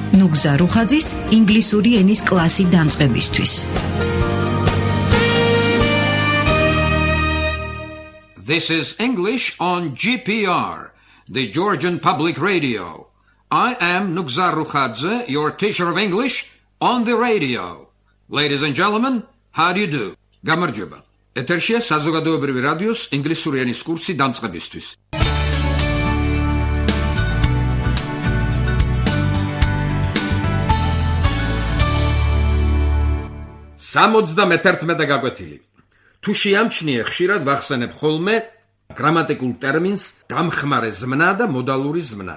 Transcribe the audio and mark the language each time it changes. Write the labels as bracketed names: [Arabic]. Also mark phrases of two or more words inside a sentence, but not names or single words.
[Georgian] ნუგზარ რუხაძის ინგლისური ენის კლასი დამწყებისთვის. [English] This is English on GPR, the Georgian Public Radio. I am Nugzar Rukhadze, your teacher of English on the radio. Ladies and gentlemen, how do you do? [Georgian] გამარჯობა. ეთერშია საზოგადოებრივი რადიოს ინგლისური ენის კურსი დამწყებისთვის. სამოცდამეთერთმეტე გაკვეთილი. თუ შეამჩნიე, ხშირად ვახსენებ ხოლმე გრამატიკულ ტერმინს დამხმარე ზმნა და მოდალური ზმნა.